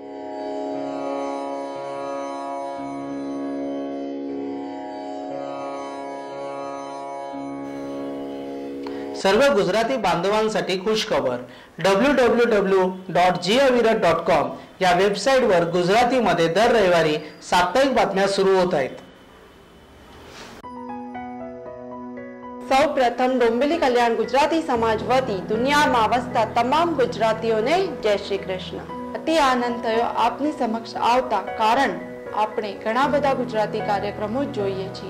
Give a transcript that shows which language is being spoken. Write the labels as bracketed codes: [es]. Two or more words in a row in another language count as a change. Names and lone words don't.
[mr] सर्व गुजराती बांधवांसाठी खुश खबर, www.jiavirat.com या वेबसाईटवर गुजरातीमध्ये दर रविवारी साप्ताहिक बातम्या सुरू होत आहेत। [gu] સૌ પ્રથમ ડોંબિવલી કલ્યાણ ગુજરાતી સમાજ વતી દુનિયામાં વસતા તમામ ગુજરાતીઓને જય શ્રી કૃષ્ણ। અતિ આનંદ થયો આપની સમક્ષ આવતા, કારણ આપણે ઘણા બધા ગુજરાતી કાર્યક્રમો જોઈએ છીએ।